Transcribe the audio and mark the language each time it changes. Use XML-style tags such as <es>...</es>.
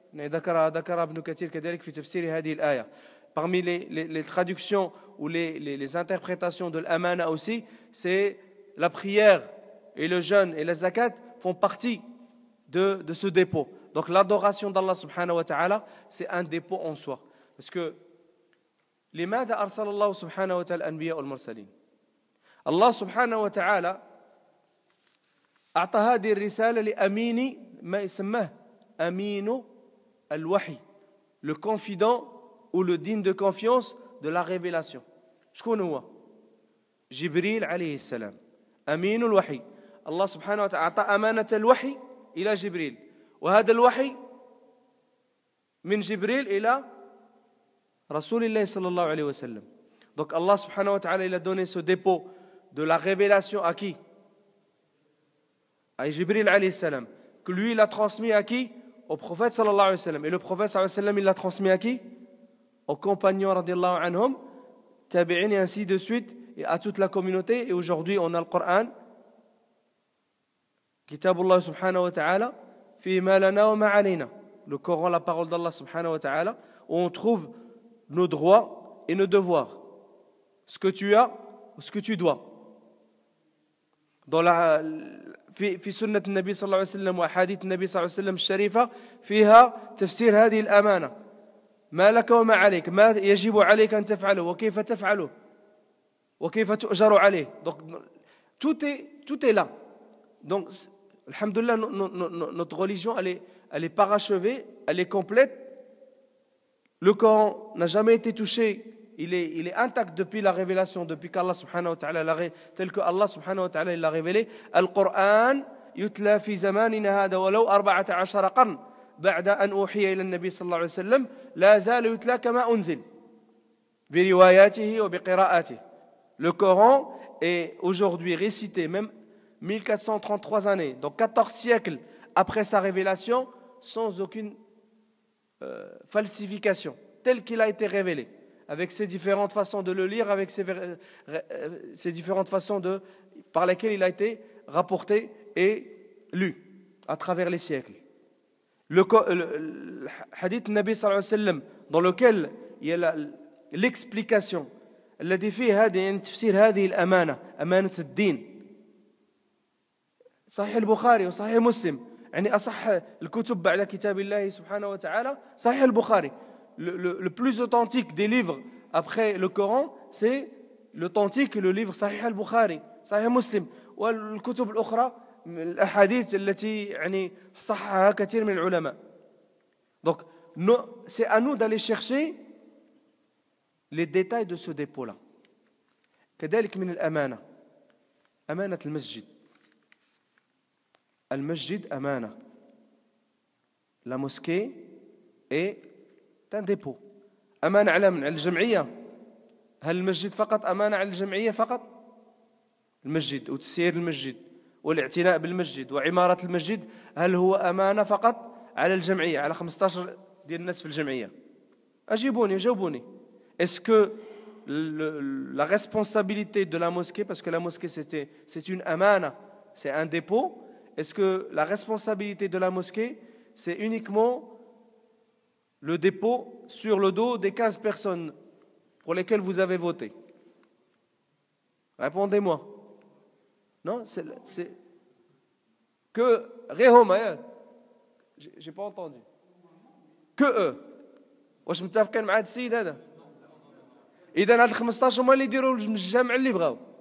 <ar>ذكر ابن كثير كذلك في تفسير هذه الآية.</ar> <fr>Parmi les traductions ou les interprétations de l'amana aussi, c'est la prière et le jeûne et la zakat font partie de ce dépôt. Donc l'adoration d'Allah subhanahu wa ta'ala, c'est un dépôt en soi. Parce que</fr> <ar>لماذا أرسل الله سبحانه وتعالى الأنبياء والمرسلين؟ الله سبحانه وتعالى أعطى هذه الرسالة لأمين ما يسماه أمين الوحي,</ar> <fr>le confident ou le digne de confiance de la révélation.</fr> <ar>شكون هو؟ جبريل عليه السلام. أمين الوحي. الله سبحانه وتعالى أعطى أمانة الوحي إلى جبريل، وهذا الوحي من جبريل إلى رسول الله صلى الله عليه وسلم.</ar> <fr>Donc Allah subhanahu wa ta'ala il a donné ce dépôt de la révélation à qui? À Jibril alayhi salam, que lui il a transmis à qui? Au prophète sallallahu alayhi wa sallam. Et le prophète sallallahu alayhi wa sallam il l'a transmis à qui? Aux compagnons radiallahu anhum, tabi'in et ainsi de suite, et à toute la communauté. Et aujourd'hui on a le Coran, Kitabullah subhanahu wa ta'ala,</fr> <ar>fi ma lana wa ma alayna.</ar> <fr>Le Coran, la parole d'Allah subhanahu wa ta'ala, où on trouve nos droits et nos devoirs, ce que tu as ou ce que tu dois. Dans la</fr> <ar>في سنة النبي صلى الله عليه وسلم وأحاديث النبي صلى الله عليه وسلم الشريفة فيها تفسير هذه الأمانة، ما لك وما عليك، ما يجب عليك أن تفعله وكيف تفعله وكيف تؤجر عليه.</ar> <fr>Donc tout est là. Donc alhamdoulilah, notre religion elle est parachevée, elle est complète. Le Coran n'a jamais été touché, il est intact depuis la révélation, depuis qu'Allah subhanahu wa ta'ala tel que Allah subhanahu wa ta'ala l'a révélé.</fr> <ar>Al-Qur'an yutla fi zamanina hada walau 14 qarn بعد أن أوحي إلى النبي صلى الله عليه وسلم لا زال يتلى كما أنزل برواياته وبقراءاته.</ar> <fr>Le Coran est aujourd'hui récité, même 1433 années, donc 14 siècles après sa révélation, sans aucune falsification, tel qu'il a été révélé, avec ses différentes façons de le lire, avec ses différentes façons par lesquelles il a été rapporté et lu à travers les siècles. Le hadith Nabi sallallahu alayhi wa sallam, dans lequel il y a l'explication,</fr> <ar>الذي فيه هذه تفسير هذه الأمانة، أمانة الدين. صحيح البخاري وصحيح مسلم، يعني أصح الكتب بعد كتاب الله سبحانه وتعالى صحيح البخاري.</ar> <fr>Le plus authentique des livres après le Coran, c'est l'authentique, le livre</fr> <ar>صحيح البخاري، صحيح مسلم، والكتب الأخرى الأحاديث التي يعني صححها كثير من العلماء.</ar> <fr>Donc c'est à nous d'aller chercher les détails de ce dépôt-là.</fr> <ar>كذلك من الأمانة، أمانة المسجد. المسجد أمانة.</ar> <fr>La mosquée est un dépôt.</fr> <ar>أمانة على من؟ على الجمعية. هل المسجد فقط أمانة على الجمعية فقط؟ المسجد وتسيير المسجد والاعتناء بالمسجد وعمارة المسجد، هل هو أمانة فقط على الجمعية، على 15 ديال الناس في الجمعية؟ أجيبوني، جاوبوني.</ar> <fr>Est-ce que la responsabilité de la mosquée, parce que la mosquée c'est une amana, c'est un dépôt, est-ce que la responsabilité de la mosquée c'est uniquement le dépôt sur le dos des 15 personnes pour lesquelles vous avez voté? Répondez-moi. Non, c'est que Réhoma, j'ai pas entendu. Que eux.</fr> <ar>واش متفقين مع هذا السيد هذا؟ إذا هاد 15 هما اللي يديروا الجامع اللي بغاو.</ar>